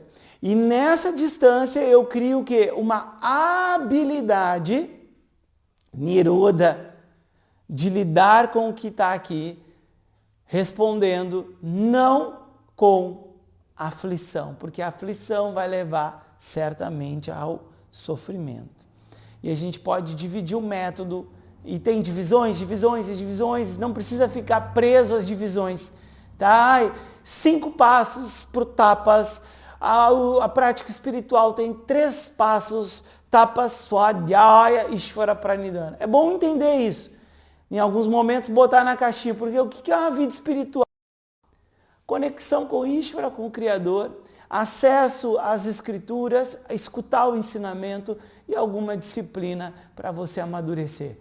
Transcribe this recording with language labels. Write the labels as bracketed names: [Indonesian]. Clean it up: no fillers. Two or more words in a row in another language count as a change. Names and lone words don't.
[Portuguese] E nessa distância eu crio o quê? Uma habilidade, niroda, de lidar com o que está aqui, respondendo não com aflição, porque a aflição vai levar certamente ao sofrimento. E a gente pode dividir o método, e tem divisões, não precisa ficar preso às divisões. Tá? 5 passos para o tapas, a prática espiritual tem 3 passos, [Sanskrit] tapas, swadhyaya, ishvara pranidhana. [Portuguese] É bom entender isso. Em alguns momentos botar na caixinha, porque o que é uma vida espiritual? Conexão com Ishvara, com o Criador, acesso às escrituras, escutar o ensinamento e alguma disciplina para você amadurecer.